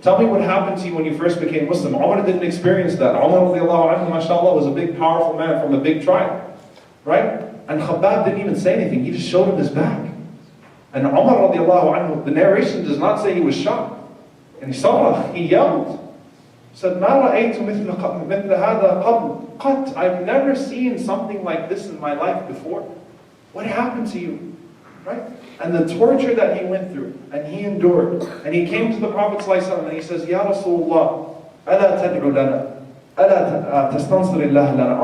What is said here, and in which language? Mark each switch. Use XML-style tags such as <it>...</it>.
<en>Tell me what happened to you when you first became Muslim. Umar didn't experience that. Umar radiallahu anhu, mashallah, was a big, powerful man from a big tribe. Right? And Khabbab didn't even say anything. He just showed him his back. And Umar radiallahu anhu, the narration does not say he was shocked. And he saw, he yelled. Said,</en> <ar>مَا رَأَيْتُ مِثْلَ هَذَا قَبْلُ قَطْ.</ar> <en>I've never seen something like this in my life before. What happened to you? Right? And the torture that he went through, and he endured. And he came to the Prophet ﷺ and he says, Ya Rasulullah,</en> <ar>أَلَا تَدْعُ لَنَا أَلَا تَسْتَنصِرِ اللَّهَ لَنَا.</ar>